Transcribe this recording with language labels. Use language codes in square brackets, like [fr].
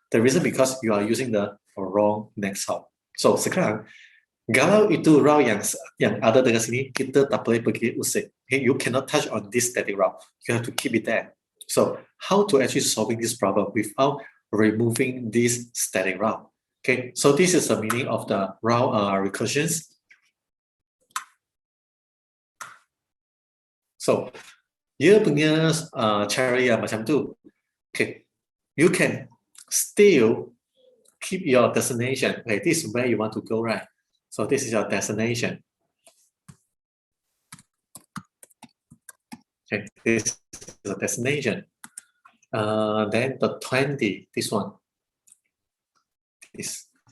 [en] The reason because you are using the wrong next hop. [ms] So sekarang, kalau itu route yang ada dengan sini, kita tak boleh pergi usik. [en] Okay, you cannot touch on this static route. You have to keep it there. So how to actually solving this problem without removing this static route? Okay, so this is the meaning of the route recursions. [ms] So, dia punya cara yang macam tu. [en] Okay, you can still keep your destination. Okay, this is where you want to go, right? So this is your destination. Okay, this is the destination. Then the 20, this one. This.